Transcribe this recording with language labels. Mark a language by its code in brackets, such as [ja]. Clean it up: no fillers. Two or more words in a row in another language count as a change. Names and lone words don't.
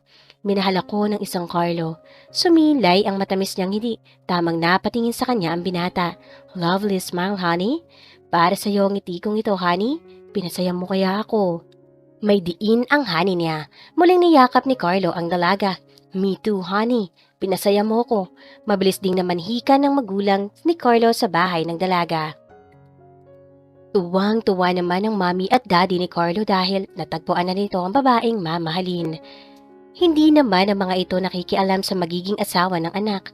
[tl] Minahal ako ng isang Carlo. Sumilay ang matamis niyang hindi. Tamang napatingin sa kanya ang binata. [en] Lovely smile, honey. [tl] Para sa iyo ang ngiti kong ito, honey. Pinasaya mo kaya ako. May diin ang honey niya. Muling niyakap ni Carlo ang dalaga. [en] Me too, honey. [tl] Pinasaya mo ko. Mabilis ding namanhikan ng magulang ni Carlo sa bahay ng dalaga. Tuwang-tuwa naman ang mami at daddy ni Carlo dahil natagpuan na nito ang babaeng mamahalin. Hindi naman ang mga ito nakikialam sa magiging asawa ng anak.